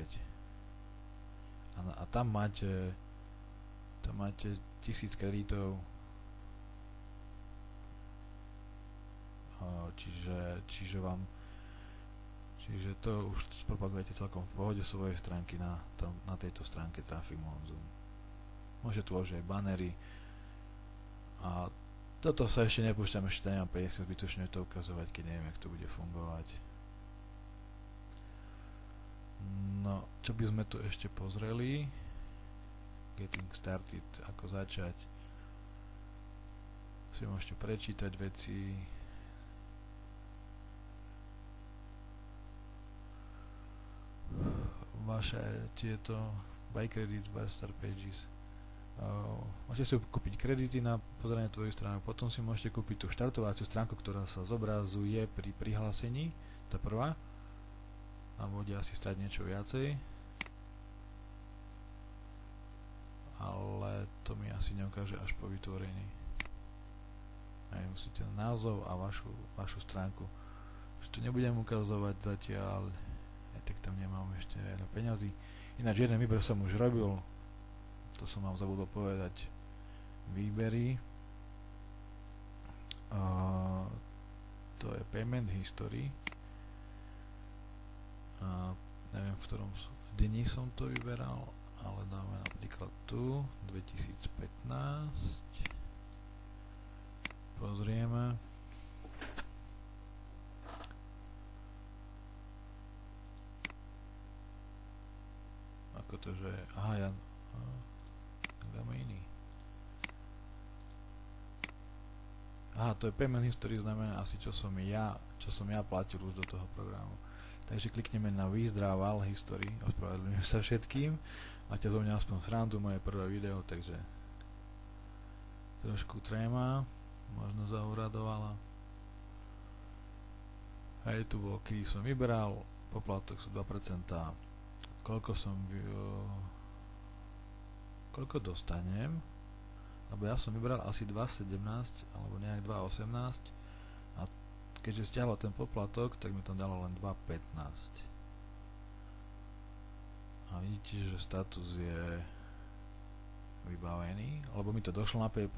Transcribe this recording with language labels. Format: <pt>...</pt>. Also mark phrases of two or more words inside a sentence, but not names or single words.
<sk>A tam máte 1000 kreditov, čiže to už propagujete celkom v pohode svojej stránky na tejto stránke Traffic Monsoon. Môžete tu uložiť aj bannery a toto sa ešte nepúšťam, ešte nemám 50, zbytočne to ukazovať, keď neviem, jak to bude fungovať. No, čo by sme tu ešte pozreli?</sk> <en>Getting started,</en> <sk>ako začať. Si môžete prečítať veci. Vaše tieto</sk> <en>buy credit, buy start pages.</en> <sk>Môžete si kúpiť kredity na pozeranie tvoju stránku, potom si môžete kúpiť tú štartovaciu stránku, ktorá sa zobrazuje pri prihlásení, tá prvá, a bude asi stať niečo viacej, ale to mi asi neukáže až po vytvorení. Aj musíte názov a vašu stránku, že to nebudem ukazovať zatiaľ, tak tam nemám ešte veľa peňazí. Ináč jeden výber som už robil, to som vám zabudol povedať, výbery, to je</sk> <en>payment history,</en> <sk>neviem v ktorom dni som to vyberal, ale dáme napríklad tu 2015, pozrieme. Ako to, že dáme iný. To je</sk> <en>payment history,</en> <sk>znamená asi čo som ja platil už do toho programu. Takže klikneme na</sk> <en>withdrawal history,</en> <sk>ospravedlňujem sa všetkým, máte zo mňa aspoň srandu, moje prvé video, takže trošku tréma, možno zauradovala. Hej, tu bol, kedy som vybral, poplatok sú 2%, koľko dostanem, lebo ja som vybral asi 2,17 alebo nejak 2,18 a keďže stiahlo ten poplatok, tak mi to dalo len 2,15 a vidíte, že status je vybavený, lebo mi to došlo na PayPal.</sk>